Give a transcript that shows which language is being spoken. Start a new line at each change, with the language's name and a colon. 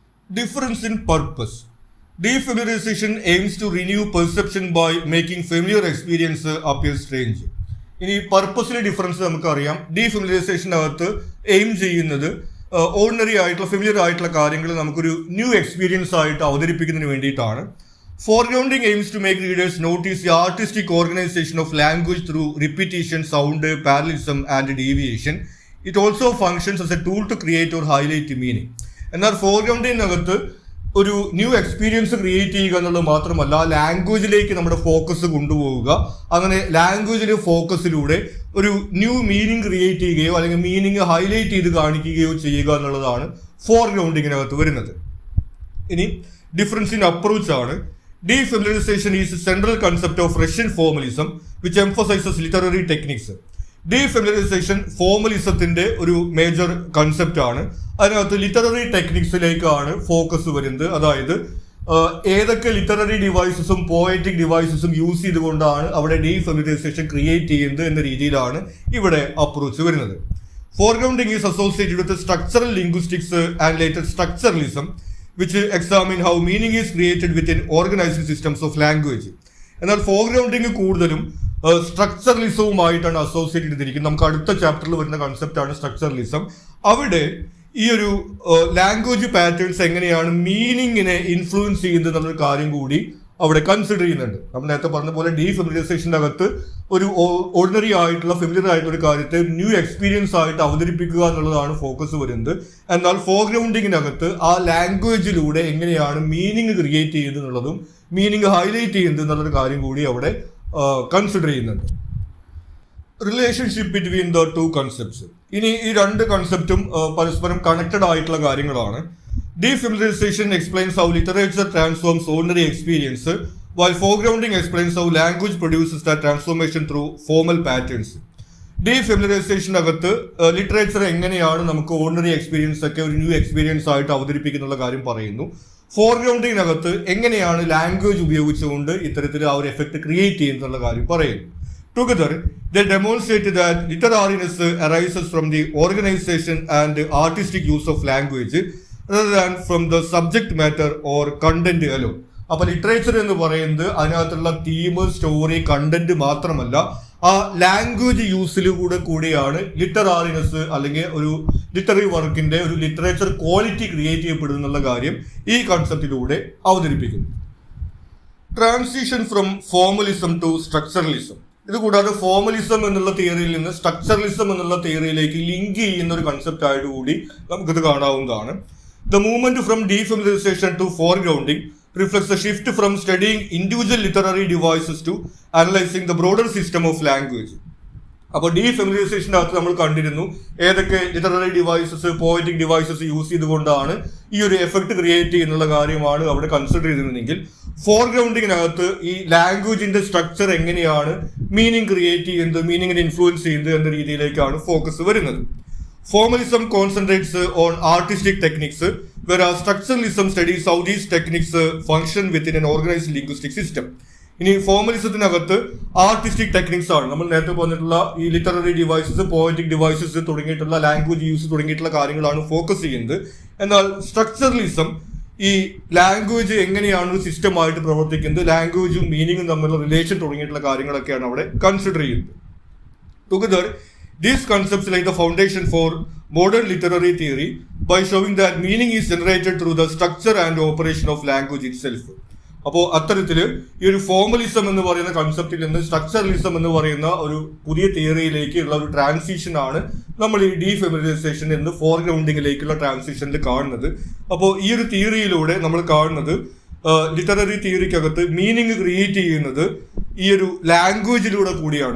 English: Difference in purpose. Defamiliarization aims to renew perception by making familiar experience appear strange.
Malayalam: ഇനി പർപ്പസിലെ difference നമുക്കറിയാം. ഡീഫെമിലറൈസേഷനകത്ത് aim ചെയ്യുന്നത് ordinary ആയിട്ടുള്ള familiar ആയിട്ടുള്ള കാര്യങ്ങൾ നമുക്കൊരു ന്യൂ എക്സ്പീരിയൻസ് ആയിട്ട് അവതരിപ്പിക്കുന്നതിന് വേണ്ടിയിട്ടാണ്.
English: Foregrounding aims to make readers notice the artistic organization of language through repetition, sound, parallelism and deviation. It also functions as a tool to create or highlight meaning.
Malayalam: എന്നാൽ ഫോർഗ്രൗണ്ടിനകത്ത് ഒരു new experience create ചെയ്യുക എന്നുള്ളത് മാത്രമല്ല, ലാംഗ്വേജിലേക്ക് നമ്മുടെ focus കൊണ്ടുപോവുക. അങ്ങനെ ലാംഗ്വേജിലെ ഫോക്കസിലൂടെ ഒരു new meaning create ചെയ്യുകയോ അല്ലെങ്കിൽ മീനിങ് ഹൈലൈറ്റ് ചെയ്ത് കാണിക്കുകയോ ചെയ്യുക എന്നുള്ളതാണ് ഫോർഗ്രൗണ്ടിങ്ങിനകത്ത് വരുന്നത്. ഇനി
English: difference in approach
Malayalam: ആണ്.
English: Defamiliarization is a central concept of Russian formalism which emphasizes literary techniques.
Malayalam: Defamiliarization ഫോർമലിസത്തിന്റെ ഒരു മേജർ കൺസെപ്റ്റ് ആണ്. അതിനകത്ത് ലിറ്റററി ടെക്നിക്സിലേക്കാണ് ഫോക്കസ് വരുന്നത്. അതായത് ഏതൊക്കെ ലിറ്റററി ഡിവൈസസും പോയറ്റിക് ഡിവൈസസും യൂസ് ചെയ്തുകൊണ്ടാണ് അവിടെ ഡീഫെമിലറൈസേഷൻ ക്രിയേറ്റ് ചെയ്യുന്നത് എന്ന രീതിയിലാണ് ഇവിടെ അപ്രോച്ച് വരുന്നത്.
English: Foregrounding is associated with structural linguistics and later structuralism which examine how meaning is created within organized systems of language.
Malayalam: എന്നാൽ ഫോർഗ്രൗണ്ടിങ് കൂടുതലും സ്ട്രക്ചറലിസവുമായിട്ടാണ് അസോസിയേറ്റ് ചെയ്തിരിക്കുന്നത്. നമുക്ക് അടുത്ത ചാപ്റ്ററിൽ വരുന്ന കൺസെപ്റ്റാണ് സ്ട്രക്ചറലിസം. അവിടെ ഈ ഒരു ലാംഗ്വേജ് പാറ്റേൺസ് എങ്ങനെയാണ് മീനിങ്ങിനെ ഇൻഫ്ലുവൻസ് ചെയ്യുന്നത് എന്നുള്ളൊരു കാര്യം കൂടി അവിടെ കൺസിഡർ ചെയ്യുന്നുണ്ട്. നമ്മൾ നേരത്തെ പറഞ്ഞ പോലെ ഡീഫെമിലറൈസേഷൻ്റെ അകത്ത് ഒരു ഓർഡിനറി ആയിട്ടുള്ള ഫെമിലിയർ ആയിട്ടുള്ള ഒരു കാര്യത്തെ ന്യൂ എക്സ്പീരിയൻസ് ആയിട്ട് അവതരിപ്പിക്കുക എന്നുള്ളതാണ് ഫോക്കസ് വരുന്നത്. എന്നാൽ ഫോർഗ്രൗണ്ടിങ്ങിനകത്ത് ആ ലാംഗ്വേജിലൂടെ എങ്ങനെയാണ് മീനിങ് ക്രിയേറ്റ് ചെയ്യുന്നത് എന്നുള്ളതും മീനിങ് ഹൈലൈറ്റ് ചെയ്യുന്നത് എന്നുള്ളൊരു കാര്യം കൂടി അവിടെ കൺസിഡർ ചെയ്യുന്നുണ്ട്.
English: Relationship between the two concepts.
Malayalam: ഇനി ഈ രണ്ട് കൺസെപ്റ്റും പരസ്പരം കണക്റ്റഡ് ആയിട്ടുള്ള കാര്യങ്ങളാണ്.
English: Defamiliarization explains how literature transforms ordinary experience, while foregrounding explains how language produces that transformation through formal patterns.
Malayalam: ഡീഫെമിലറൈസേഷനകത്ത് literature എങ്ങനെയാണ് നമുക്ക് ഓർഡിനറി എക്സ്പീരിയൻസ് ഒക്കെ ഒരു ന്യൂ എക്സ്പീരിയൻസ് ആയിട്ട് അവതരിപ്പിക്കുന്നുള്ള കാര്യം പറയുന്നു. ഫോർഗ്രൗണ്ടിനകത്ത് എങ്ങനെയാണ് ലാംഗ്വേജ് ഉപയോഗിച്ചുകൊണ്ട് ഇത്തരത്തിൽ ആ ഒരു എഫക്ട് ക്രിയേറ്റ് ചെയ്യുന്നുള്ള കാര്യം പറയുന്നു.
English: Together, they demonstrate that literariness arises from the organization and artistic use of language rather than from the subject matter or content alone.
Malayalam: അപ്പൊ ലിറ്ററേച്ചർ എന്ന് പറയുന്നത് അതിനകത്തുള്ള തീം, സ്റ്റോറി, കണ്ടന്റ് മാത്രമല്ല, ആ ലാംഗ്വേജ് യൂസിലൂടെ കൂടിയാണ് ലിറ്ററാറിനെസ് അല്ലെങ്കിൽ ഒരു ലിറ്റററി വർക്കിന്റെ ഒരു ലിറ്ററേച്ചർ ക്വാളിറ്റി ക്രിയേറ്റ് ചെയ്യപ്പെടുന്നുള്ള കാര്യം ഈ കൺസെപ്റ്റിലൂടെ അവതരിപ്പിക്കുന്നു.
English: Transition from formalism to structuralism.
Malayalam: ഇതുകൂടാതെ ഫോർമലിസം എന്നുള്ള തിയറിയിൽ നിന്ന് സ്ട്രക്ചറലിസം എന്നുള്ള തിയറിയിലേക്ക് ലിങ്ക് ചെയ്യുന്ന ഒരു കൺസെപ്റ്റ് ആയിട്ട് കൂടി നമുക്കിത് കാണാവുന്നതാണ്.
English: The movement from defamiliarization to foregrounding reflects a shift from studying individual literary devices to analyzing the broader system of language.
Malayalam: അപ്പോൾ ഡീഫെമിലറൈസേഷൻ്റെ അകത്ത് നമ്മൾ കണ്ടിരുന്നു ഏതൊക്കെ literary devices, poetic devices use ചെയ്തുകൊണ്ടാണ് ഈ ഒരു എഫക്ട് ക്രിയേറ്റ് ചെയ്യുന്നുള്ള കാര്യമാണ് അവിടെ കൺസിഡർ ചെയ്തിരുന്നെങ്കിൽ, ഫോർഗ്രൗണ്ടിങ്ങിനകത്ത് ഈ ലാംഗ്വേജിന്റെ സ്ട്രക്ചർ എങ്ങനെയാണ് മീനിങ് ക്രിയേറ്റ് ചെയ്യുന്നത്, മീനിങ്ങിനെ ഇൻഫ്ലുവൻസ് ചെയ്യുന്നത് എന്ന രീതിയിലേക്കാണ് ഫോക്കസ് വരുന്നത്.
English: Formalism concentrates on artistic techniques, whereas structuralism studies how these techniques function within an organized linguistic system.
Malayalam: ഇനി ഫോർമലിസത്തിനകത്ത് ആർട്ടിസ്റ്റിക് ടെക്നിക്സ് ആണ് നമ്മൾ നേരത്തെ പറഞ്ഞിട്ടുള്ള ഈ ലിറ്റററി ഡിവൈസസ്, പോയറ്റിക് ഡിവൈസസ് തുടങ്ങിയിട്ടുള്ള ലാംഗ്വേജ് യൂസ് തുടങ്ങിയിട്ടുള്ള കാര്യങ്ങളാണ് ഫോക്കസ് ചെയ്യുന്നത്. എന്നാൽ സ്ട്രക്ചറലിസം ഈ ലാംഗ്വേജ് എങ്ങനെയാണ് ഒരു സിസ്റ്റമായിട്ട് പ്രവർത്തിക്കുന്നത്, ലാംഗ്വേജും മീനിങ്ങും തമ്മിലുള്ള റിലേഷൻ തുടങ്ങിയിട്ടുള്ള കാര്യങ്ങളൊക്കെയാണ് അവിടെ കൺസിഡർ ചെയ്യുന്നത്.
English: Together these concepts lay the foundation for modern literary theory by showing that meaning is generated through the structure and operation of language itself.
Malayalam: അപ്പോൾ അത്തരത്തിൽ ഈ ഒരു ഫോർമലിസം എന്ന് പറയുന്ന കൺസെപ്റ്റിൽ നിന്ന് സ്ട്രക്ചറലിസം എന്ന് പറയുന്ന ഒരു പുതിയ തിയറിയിലേക്ക് ഉള്ള ഒരു ട്രാൻസിഷൻ ആണ് നമ്മൾ ഈ ഡീഫെമിലറൈസേഷൻ എന്ന് ഫോർഗ്രൗണ്ടിങ്ങിലേക്കുള്ള ട്രാൻസിഷനിൽ കാണുന്നത്. അപ്പോൾ ഈ ഒരു തിയറിയിലൂടെ നമ്മൾ കാണുന്നത് ലിറ്റററി തിയറിക്കകത്ത് മീനിങ് ക്രിയേറ്റ് ചെയ്യുന്നത് ഈ ഒരു ലാംഗ്വേജിലൂടെ കൂടിയാണ്.